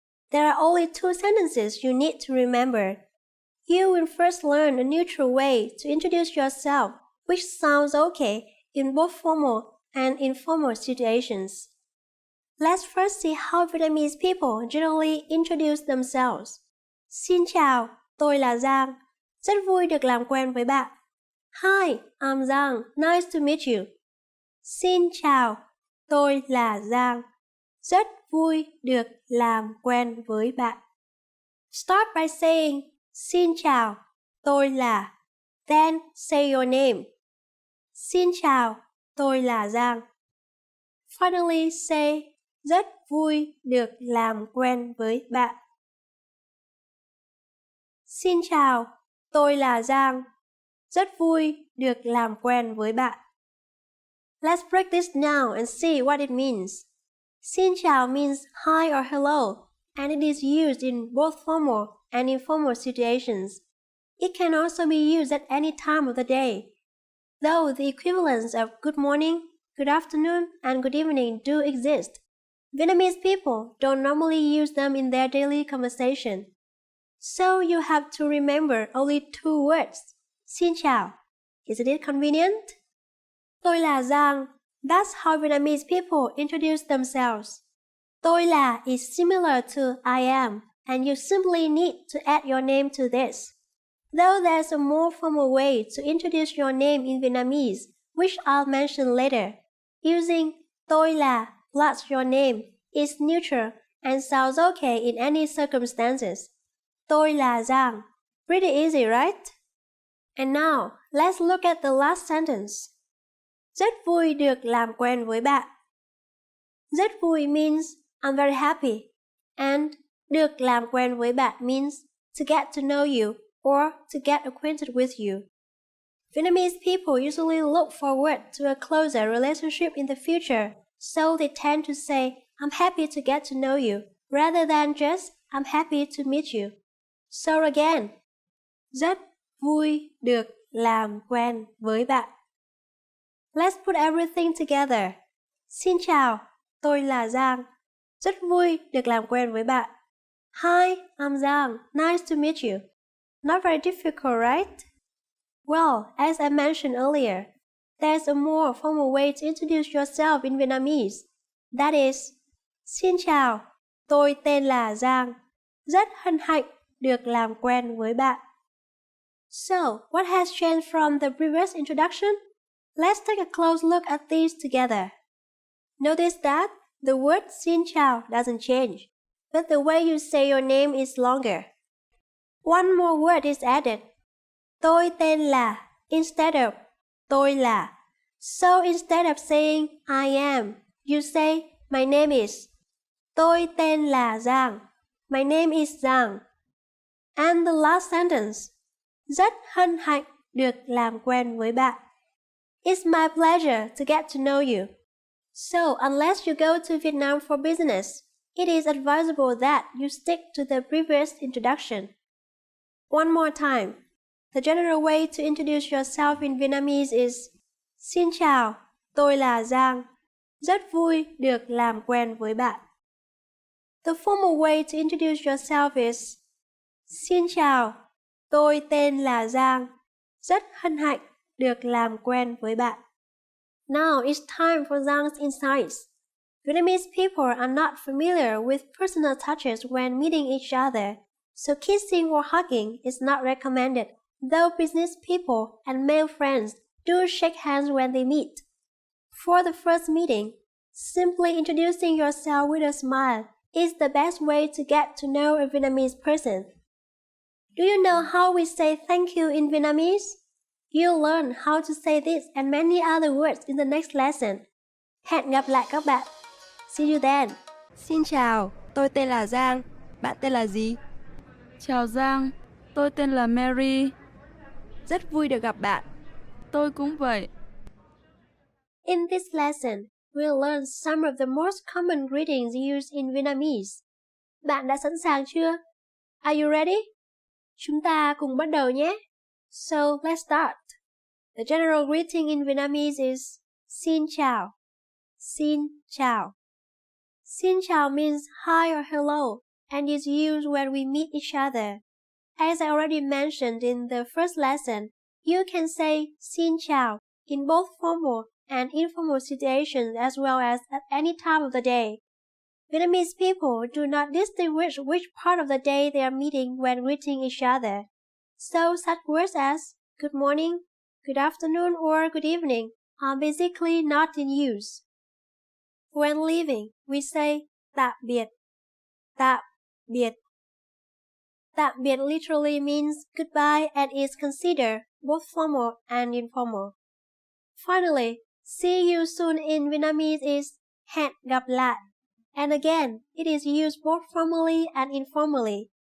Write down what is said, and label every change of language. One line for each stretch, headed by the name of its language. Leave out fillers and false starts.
English: There are only 2 sentences you need to remember. You will first learn a neutral way to introduce yourself, which sounds okay in both formal and informal situations. Let's first see how Vietnamese people generally introduce themselves.
Vietnamese: Xin chào, tôi là Giang. Rất vui được làm quen với bạn.
English: Hi, I'm Giang. Nice to meet you.
Vietnamese: Xin chào, tôi là Giang. Rất vui được làm quen với bạn.
English: Start by saying,
Vietnamese: xin chào, tôi là.
English: Then say your name.
Vietnamese: Xin chào, tôi là Giang.
English: Finally say,
Vietnamese: rất vui được làm quen với bạn. Xin chào, tôi là Giang. Rất vui được làm quen với bạn.
English: Let's break this down and see what it means. Xin chào means hi or hello, and it is used in both formal and informal situations. It can also be used at any time of the day, though the equivalents of good morning, good afternoon, and good evening do exist. Vietnamese people don't normally use them in their daily conversation. So you have to remember only 2 words. Xin chào. Isn't it convenient?
Vietnamese: Tôi là Giang.
English: That's how Vietnamese people introduce themselves. Tôi là is similar to I am, and you simply need to add your name to this. Though there's a more formal way to introduce your name in Vietnamese, which I'll mention later. Using tôi là plus your name is neutral and sounds okay in any circumstances.
Vietnamese: Tôi là Giang.
English: Pretty easy, right? And now, let's look at the last sentence.
Vietnamese: Rất vui được làm quen với bạn.
English: Rất vui means I'm very happy. And được làm quen với bạn means to get to know you or to get acquainted with you. Vietnamese people usually look forward to a closer relationship in the future, so they tend to say I'm happy to get to know you rather than just I'm happy to meet you. So again,
Vietnamese: rất vui được làm quen với bạn.
English: Let's put everything together.
Vietnamese: Xin chào, tôi là Giang. Rất vui được làm quen với bạn.
English: Hi, I'm Giang. Nice to meet you. Not very difficult, right? Well, as I mentioned earlier, there's a more formal way to introduce yourself in Vietnamese. That is,
Vietnamese: xin chào, tôi tên là Giang. Rất hân hạnh được làm quen với bạn.
English: So, what has changed from the previous introduction? Let's take a close look at these together. Notice that the word xin chào doesn't change, but the way you say your name is longer. One more word is added.
Vietnamese: Tôi tên là
English: instead of
Vietnamese: tôi là.
English: So instead of saying I am, you say my name is.
Vietnamese: Tôi tên là Giang.
English: My name is Giang. And the last sentence.
Vietnamese: Rất hân hạnh được làm quen với bạn.
English: It's my pleasure to get to know you. So, unless you go to Vietnam for business, it is advisable that you stick to the previous introduction. One more time. The general way to introduce yourself in Vietnamese is
Vietnamese: Xin chào, tôi là Giang. Rất vui được làm quen với bạn.
English: The formal way to introduce yourself is
Vietnamese: Xin chào, tôi tên là Giang. Rất hân hạnh được làm quen với bạn.
English: Now it's time for Giang's insights. Vietnamese people are not familiar with personal touches when meeting each other, so kissing or hugging is not recommended, though business people and male friends do shake hands when they meet. For the first meeting, simply introducing yourself with a smile is the best way to get to know a Vietnamese person. Do you know how we say thank you in Vietnamese? You'll learn how to say this and many other words in the next lesson.
Vietnamese: Hẹn gặp lại các bạn.
English: See you then.
Vietnamese: Xin chào, tôi tên là Giang. Bạn tên là gì? Chào Giang, tôi tên là Mary. Rất vui được gặp bạn. Tôi cũng vậy.
English: In this lesson, we'll learn some of the most common greetings used in Vietnamese.
Vietnamese: Bạn đã sẵn sàng chưa?
English: Are you ready?
Vietnamese: Chúng ta cùng bắt đầu nhé.
English: So, let's start. The general greeting in Vietnamese is Xin chào. Xin chào. Xin chào means hi or hello and is used when we meet each other. As I already mentioned in the first lesson, you can say Xin chào in both formal and informal situations as well as at any time of the day. Vietnamese people do not distinguish which part of the day they are meeting when greeting each other. So such words as good morning, good afternoon, or good evening are basically not in use. When leaving, we say
Vietnamese: tạm biệt, tạm biệt.
English: Tạm biệt literally means goodbye and is considered both formal and informal. Finally, see you soon in Vietnamese is hẹn gặp lại. And again, it is used both formally and informally.